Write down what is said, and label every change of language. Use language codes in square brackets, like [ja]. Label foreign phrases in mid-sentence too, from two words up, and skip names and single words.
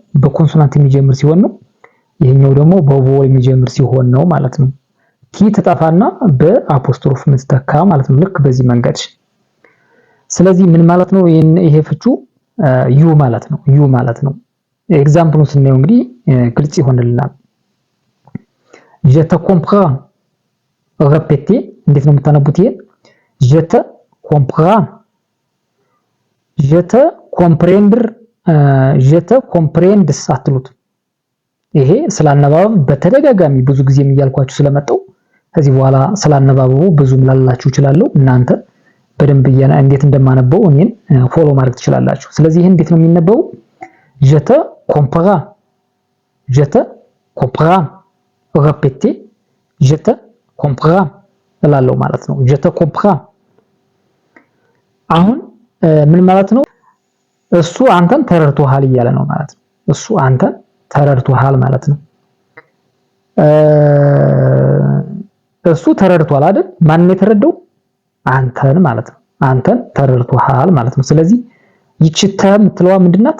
[am] በኮንሶናንት የሚጀምር ሲሆን ነው። ይሄኛው ደግሞ በቮል የሚጀምር ሲሆን ነው ማለት ነው። ቲ ተጣፋና በአፖስትሮፍ ምትተካ ማለት ነው። ልክ በዚህ መንገድ። ስለዚህ ምን ማለት ነው? ይሄ ፍቹ ዩ ማለት ነው። ዩ ማለት ነው። ኤግዛምፕሉን ስናየው እንግዲህ ግልጽ ይሆንልናል። [fr] je te comprends [am] ሬፔቲ እንዴት ነው የምታነቡት? ይሄ [fr] je te comprends je te comprendre je te comprendes [am] አትሉት። ይሄ ስላነባበብ በተደጋጋሚ ብዙ ጊዜ የሚያልኳችሁ ስለመጣው ከዚህ በኋላ ስላነባበቡ ብዙም ላላችሁ ይችላል። እናንተ በደንብ እንዴት እንደማነበው እኔን ፎሎ ማድረግ ትችላላችሁ። ስለዚህ ይሄ እንዴት ነው የሚነበበው? [fr] je te comprends [am] ሬፔቲ [fr] je te comprends [am] እላለሁ ማለት ነው። [fr] je te comprends [am] አሁን ምን ማለት ነው? እሱ አንተን ተረድቶሃል እያለ ነው ማለት ነው። እሱ አንተን ተረድቶሃል ማለት ነው። እሱ ተረድቷል አይደል? ማን ነው የተረዳው? አንተን ማለት ነው። አንተን ተረድቶሃል ማለት ነው። ስለዚህ ይቺ ተ የምትለዋ ምንድናት?